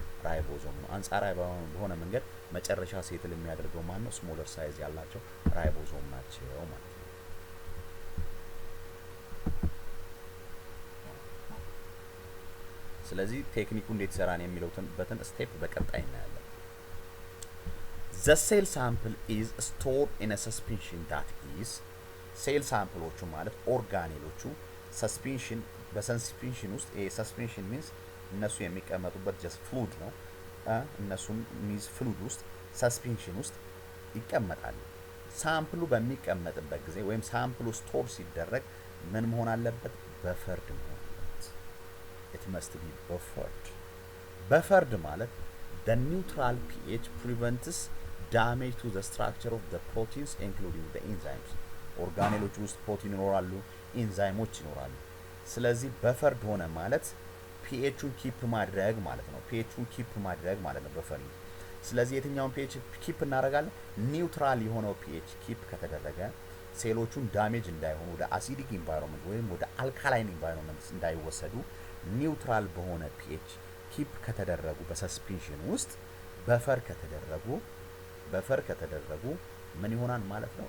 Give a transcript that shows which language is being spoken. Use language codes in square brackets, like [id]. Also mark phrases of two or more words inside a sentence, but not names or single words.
[am] ራይቦዞም ነው። አንጻራዊ በሆነ መንገድ መጨረሻ ሴትል የሚያደርገው ማን ነው? [en] smaller size [am] ያላቸው ራይቦዞም ናቸው ማለት ነው። ስለዚህ ቴክኒኩ እንዴት ይሰራን የሚለውበትን ስቴፕ በቀጣይ እናያለን። [en] The cell sample is stored in a suspension that is [am] ሴል ሳምፕሎቹ ማለት ኦርጋኔሎቹ ሰስፔንሽን በሰስፔንሽን ውስጥ ሰስፔንሽን ሚንስ እነሱ የሚቀመጡበት [en] just fluid [am] ነው። እነሱን ሚዝ ፍሉድ ውስጥ ሰስፔንሽን ውስጥ ይቀመጣሉ። ሳምፕሉ በሚቀመጥበት ጊዜ ወይም ሳምፕሉ ስቶር ሲደረግ ምን መሆን አለበት? በፈርድ መሆን አለበት። [en] it must be buffered። [am] በፈርድ ማለት [en] the neutral pH prevents damage to the structure of the proteins including the enzymes። [am] ኦርጋኔሎች ውስጥ ፕሮቲን ይኖራሉ፣ ኢንዛይሞች ይኖራሉ። ስለዚህ በፈርድ ሆነ ማለት ፒኤቹን ኪፕ ማድረግ ማለት ነው። ፒኤቹን ኪፕ ማድረግ ማለት ነው በፈርድ። ስለዚህ የትኛውን ፒኤች ኪፕ እናደርጋለን? ኒውትራል የሆነው ፒኤች ኪፕ ከተደረገ ሴሎቹን ዳሜጅ እንዳይሆኑ ወደ አሲዲክ ኢንቫይሮንመንት ወይም ወደ አልካላይን ኢንቫይሮንመንት እንዳይወሰዱ ኒውትራል በሆነ ፒኤች ኪፕ ከተደረጉ በሰስፔንሽን ውስጥ በፈር ከተደረጉ ምን ይሆናል ማለት ነው?